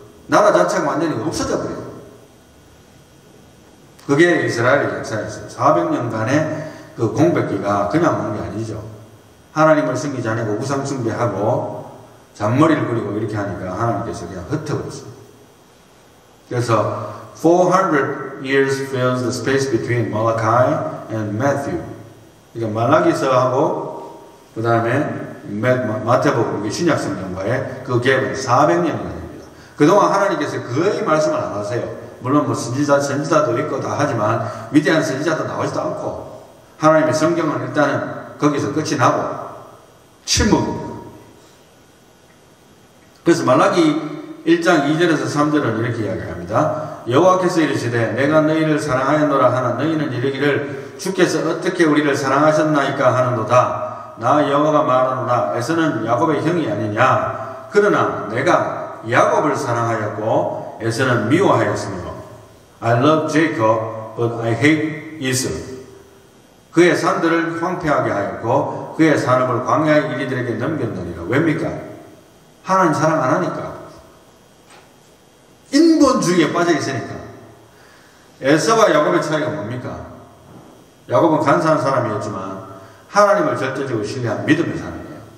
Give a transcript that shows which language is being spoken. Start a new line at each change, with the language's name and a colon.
Korean: 나라 자체가 완전히 없어져버려요. 그게 이스라엘의 역사였어요. 400년간의 그 공백기가 그냥 온 게 아니죠. 하나님을 섬기지 않고 우상숭배하고 잔머리를 그리고 이렇게 하니까 하나님께서 그냥 흩어버렸어요.
English: 그래서 400 years fills the space between Malachi and Matthew.
Korean: 그러니까 말라기서하고 그 다음에 마태복음 신약 성경과의 그 갭은 400년이나 됩니다. 그동안 하나님께서 거의 말씀을 안 하세요. 물론 뭐 선지자도 있고 다 하지만 위대한 선지자도 나오지도 않고, 하나님의 성경은 일단은 거기서 끝이 나고 침묵입니다. 그래서 말라기 1장 2절에서 3절은 이렇게 이야기합니다. 여호와께서 이르시되 내가 너희를 사랑하였노라 하나 너희는 이르기를 주께서 어떻게 우리를 사랑하셨나이까 하는도다. 나 여호와가 말하노라 에서는 야곱의 형이 아니냐. 그러나 내가 야곱을 사랑하였고 에서는 미워하였으며
English: I love Jacob but I hate Esau.
Korean: 그의 산들을 황폐하게 하였고 그의 산업을 광야의 이리들에게 넘겼느니라. 왜입니까? 하나님 사랑 안 하니까. 인본주의에 빠져 있으니까. 에서와 야곱의 차이가 뭡니까? 야곱은 간사한 사람이었지만 하나님을 절대적으로 신뢰한 믿음의 사람이에요.